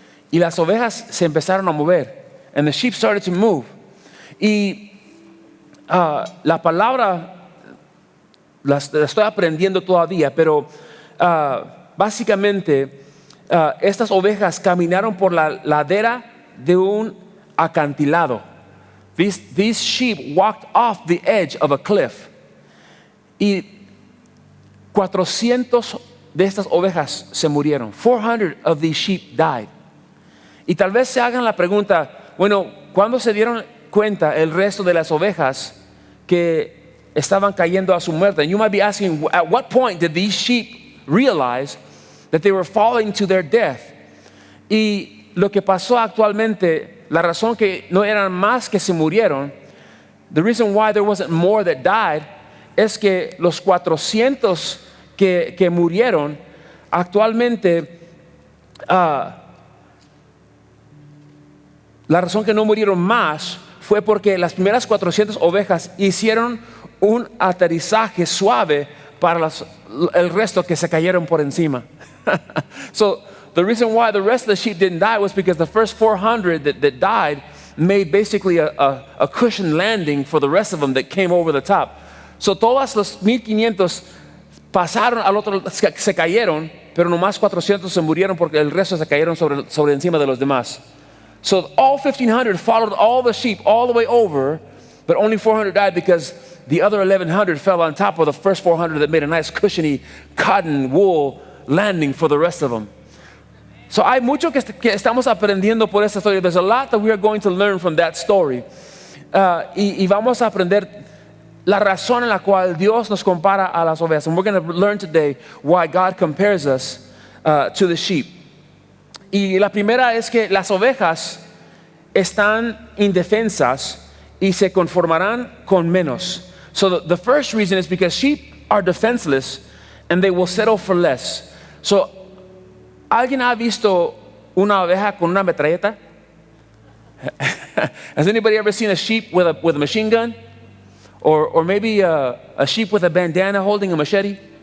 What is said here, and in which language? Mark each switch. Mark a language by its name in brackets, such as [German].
[Spanish] Y las ovejas se empezaron a mover. [English] And the sheep started to move. [Spanish] Y la palabra la estoy aprendiendo todavía, pero básicamente estas ovejas caminaron por la ladera de un acantilado. [English] These sheep walked off the edge of a cliff. [Spanish] Y 400 de estas ovejas se murieron. [English] 400 of these sheep died. [Spanish] Y tal vez se hagan la pregunta, bueno, ¿cuándo se dieron cuenta el resto de las ovejas que estaban cayendo a su muerte? [English] And you might be asking, at what point did these sheep realize that they were falling to their death? [Spanish] Y lo que pasó actualmente, la razón que no eran más que se murieron, [English] the reason why there wasn't more that died, [Spanish] es que los 400 que murieron actualmente, la razón que no murieron más fue porque las primeras 400 ovejas hicieron un aterrizaje suave para el resto que se cayeron por encima. [English] So the reason why the rest of the sheep didn't die was because the first 400 that died made basically a cushion landing for the rest of them that came over the top. [Spanish] So todas los 1,500 pasaron al otro, se cayeron, pero nomás 400 se murieron porque el resto se cayeron sobre encima de los demás. [English] So all 1,500 followed all the sheep all the way over, but only 400 died because the other 1,100 fell on top of the first 400 that made a nice cushiony cotton wool landing for the rest of them. [Spanish] So hay mucho que estamos aprendiendo por esta historia. [English] There's a lot that we are going to learn from that story. [Spanish] Y vamos a aprender la razón en la cual Dios nos compara a las ovejas. [English] And we're going to learn today why God compares us to the sheep. [Spanish] Y la primera es que las ovejas están indefensas y se conformarán con menos. [English] So the first reason is because sheep are defenseless and they will settle for less. [Spanish] So, ¿alguien ha visto una oveja con una metralleta? [English] Has anybody ever seen a sheep with a machine gun? Or maybe a sheep with a bandana holding a machete?